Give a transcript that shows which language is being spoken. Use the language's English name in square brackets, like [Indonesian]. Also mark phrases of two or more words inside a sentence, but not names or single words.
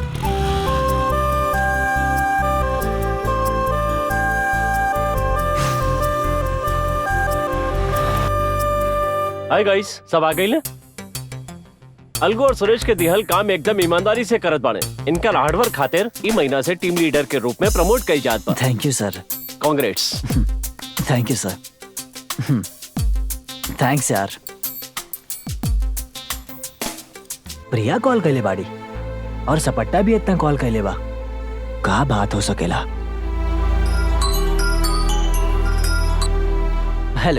[English] hi guys, [Bhojpuri] सब आ गइले? अलगू और सुरेश के दिहल काम एकदम ईमानदारी से करत बाड़े। इनका हार्डवर्क खातिर ई महीना से [English] team leader [Bhojpuri] के रूप में प्रमोट कई जात बा। [English] thank you sir. कांग्रेट्स। thank you sir. thanks यार। [Bhojpuri] प्रिया कॉल कैले बाड़ी और सपट्टा भी इतना कॉल कैले बा, का बात हो सकेला? हेलो,